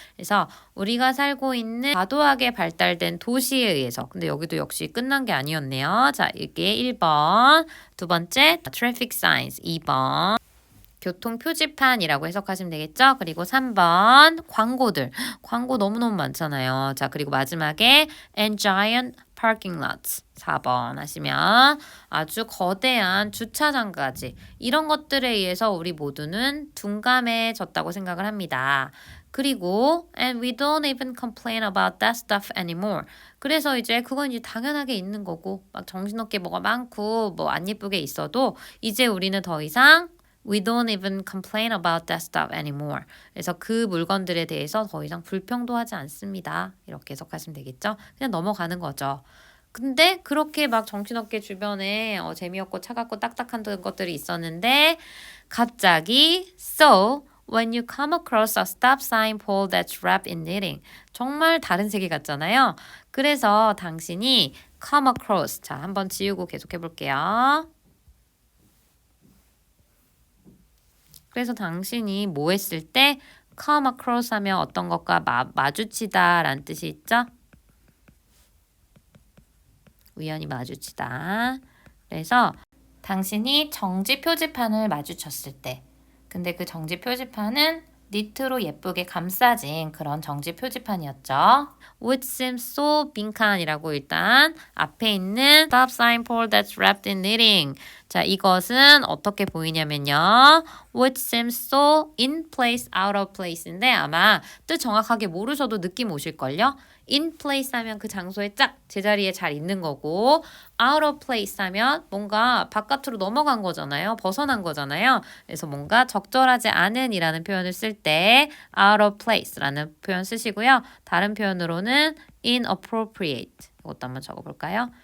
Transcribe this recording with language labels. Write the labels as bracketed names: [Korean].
[Korean] 그래서 우리가 살고 있는 과도하게 발달된 도시에 의해서 근데 여기도 역시 끝난 게 아니었네요. 자, 이게 1번, 두 번째 traffic signs, 2번 교통 표지판이라고 해석하시면 되겠죠? 그리고 3번 광고들. 광고 너무너무 많잖아요. 자, 그리고 마지막에 [English] and giant parking lots. [Korean] 4번 하시면 아주 거대한 주차장까지 이런 것들에 의해서 우리 모두는 둔감해졌다고 생각을 합니다. 그리고 [English] and we don't even complain about that stuff anymore. [Korean] 그래서 이제 그건 이제 당연하게 있는 거고 막 정신없게 뭐가 많고 뭐 안 예쁘게 있어도 이제 우리는 더 이상 [English] We don't even complain about that stuff anymore. [Korean] 그래서 그 물건들에 대해서 더 이상 불평도 하지 않습니다. 이렇게 해석하시면 되겠죠? 그냥 넘어가는 거죠. 근데 그렇게 막 정신없게 주변에 재미없고 차갑고 딱딱한 것들이 있었는데 갑자기 [English] So when you come across a stop sign pole that's wrapped in knitting [Korean] 정말 다른 세계 같잖아요. 그래서 당신이 come across 자 한번 지우고 계속해 볼게요. 그래서 당신이 뭐 했을 때 come across 하면 어떤 것과 마주치다 라는 뜻이 있죠? 우연히 마주치다. 그래서 당신이 정지 표지판을 마주쳤을 때 근데 그 정지 표지판은 니트로 예쁘게 감싸진 그런 정지 표지판이었죠. [English] Which seems so [Korean] 빈칸이라고 일단 앞에 있는 [English] stop sign pole that's wrapped in knitting. [Korean] 자, 이것은 어떻게 보이냐면요. [English] Which seems so in place, out of place인데 [Korean] 아마 뜻 정확하게 모르셔도 느낌 오실걸요. in place 하면 그 장소에 짝 제자리에 잘 있는 거고 out of place 하면 뭔가 바깥으로 넘어간 거잖아요. 벗어난 거잖아요. 그래서 뭔가 적절하지 않은 이라는 표현을 쓸 때 out of place라는 표현 쓰시고요. 다른 표현으로는 inappropriate 이것도 한번 적어볼까요?